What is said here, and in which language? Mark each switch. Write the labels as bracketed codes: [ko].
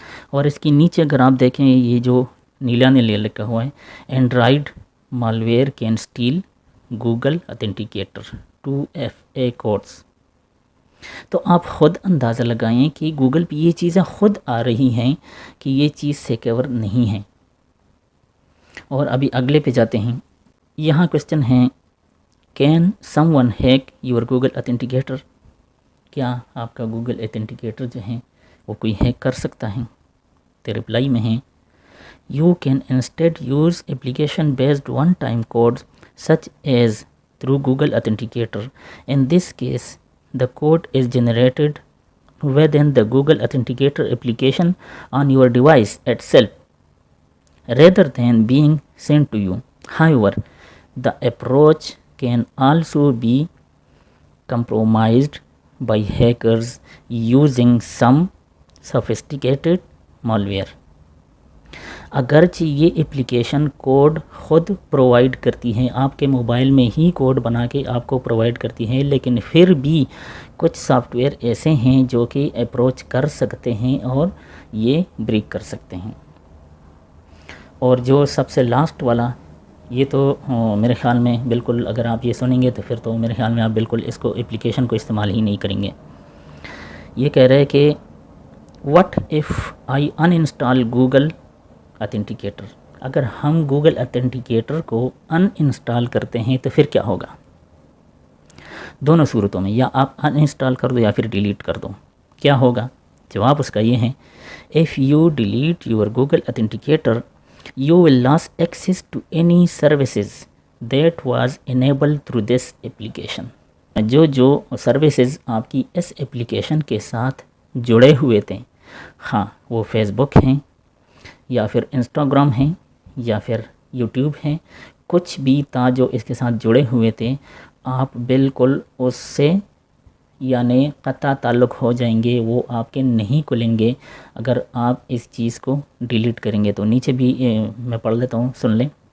[ur] اور اس کی نیچے اگر آپ دیکھیں یہ جو نیلا نیلا لکھا ہوا ہے، [en] Android malware can steal Google authenticator 2FA codes. [ur] تو آپ خود اندازہ لگائیں کہ گوگل پہ یہ چیزیں خود آ رہی ہیں کہ یہ چیز سیکیور نہیں ہے۔ اور ابھی اگلے پہ جاتے ہیں۔ یہاں کوسچن ہے، [en] Can someone hack your Google authenticator? [ur] کیا آپ کا گوگل اتھینٹیکیٹر جو ہے وہ کوئی ہیک کر سکتا ہے؟ تو رپلائی میں ہے، [en] You can instead use application-based one-time codes such as through Google Authenticator. In this case, the code is generated within the Google Authenticator application on your device itself rather than being sent to you. However, the approach can also be compromised by hackers using some sophisticated malware. [ur] اگرچہ یہ application code خود provide کرتی ہیں، آپ کے mobile میں he could بنا کے آپ کو پرووائڈ کرتی ہیں، لیکن پھر بھی کچھ سافٹ ویئر ایسے ہیں جو کہ اپروچ کر سکتے ہیں اور یہ بریک کر سکتے ہیں. اور جو سب سے لاسٹ والا، یہ تو میرے خیال میں بالکل، اگر آپ یہ سنیں گے تو پھر تو میرے خیال میں آپ بالکل اس کو اپلیکیشن کو استعمال ہی نہیں کریں گے. یہ کہہ رہے کہ [en] what if I uninstall Google Authenticator. [ur] اگر ہم گوگل اتھینٹیکیٹر کو ان انسٹال کرتے ہیں تو پھر کیا ہوگا؟ دونوں صورتوں میں یا آپ ان انسٹال کر دو یا پھر ڈیلیٹ کر دو. کیا ہوگا؟ جواب اس کا یہ ہے [en] if you delete your Google Authenticator you will lose access to any services that was enabled through this application. [ur] جو سروسز آپ کی اس اپلیکیشن کے ساتھ جڑے ہوئے تھے، ہاں وہ فیس بک ہیں یا پھر انسٹاگرام ہیں یا پھر یوٹیوب ہیں، کچھ بھی تھا جو اس کے ساتھ جڑے ہوئے تھے، آپ بالکل اس سے یعنی قطع تعلق ہو جائیں گے، وہ آپ کے نہیں کھلیں گے اگر آپ اس چیز کو ڈیلیٹ کریں گے. تو نیچے بھی میں پڑھ لیتا ہوں، سن لیں.